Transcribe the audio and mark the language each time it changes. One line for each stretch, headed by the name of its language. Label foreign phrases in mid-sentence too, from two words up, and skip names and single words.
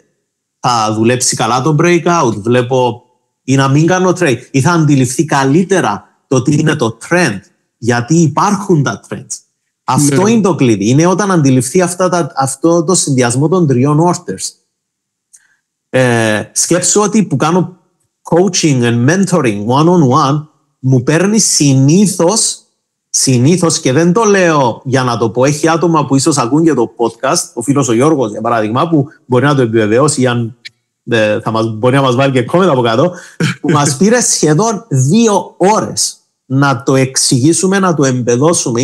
Greek: Θα δουλέψει καλά το breakout, βλέπω, ή να μην κάνω trade, ή θα αντιληφθεί καλύτερα το τι είναι το trend, γιατί υπάρχουν τα trends. Αυτό είναι το κλειδί. Είναι όταν αντιληφθεί αυτό το συνδυασμό των τριών orders. Σκέψου ότι που κάνω
English: coaching and mentoring one-on-one,
Greek: μου παίρνει συνήθως, και δεν το λέω για να το πω, έχει άτομα που ίσως ακούν και το podcast, ο φίλος ο Γιώργος για παράδειγμα, που μπορεί να το επιβεβαιώσει, αν μπορεί να μας βάλει και comment από κάτω, που μας πήρε σχεδόν 2 ώρες να το εξηγήσουμε, να το εμπεδώσουμε.